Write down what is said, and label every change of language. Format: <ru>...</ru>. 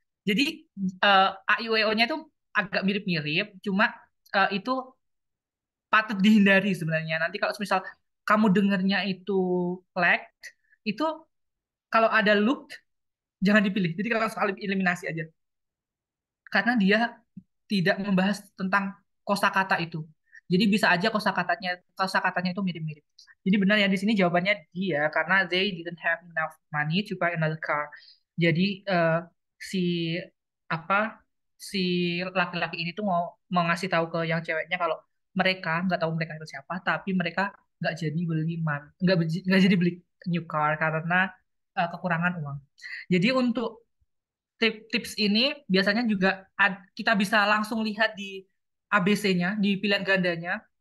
<id>Jadi A, I, U, E, O-nya itu agak mirip-mirip, cuma itu patut dihindari sebenarnya. Nanti kalau misal kamu dengarnya itu like, itu kalau ada look, jangan dipilih. Jadi kalau soal eliminasi aja. Karena dia tidak membahas tentang kosakata itu. Jadi bisa aja kosakatanya itu mirip-mirip. Jadi benar ya di sini jawabannya dia karena</id> <en>they didn't have enough money to buy another car.</en> <id>Jadi si apa si laki-laki ini tuh mau ngasih tahu ke yang ceweknya kalau mereka nggak tahu mereka itu siapa, tapi mereka nggak jadi beli nggak jadi beli new car karena kekurangan uang. Jadi untuk tips ini biasanya juga kita bisa langsung lihat di ABC-nya, di pilihan gandanya.</id>